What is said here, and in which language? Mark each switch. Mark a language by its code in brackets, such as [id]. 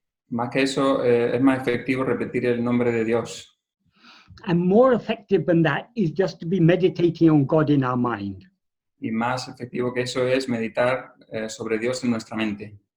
[es] Más que eso, es más efectivo repetir el nombre de Dios. [en] And more effective than that is just to be meditating on God in our mind. [es] Y más efectivo que eso es meditar sobre Dios en nuestra mente.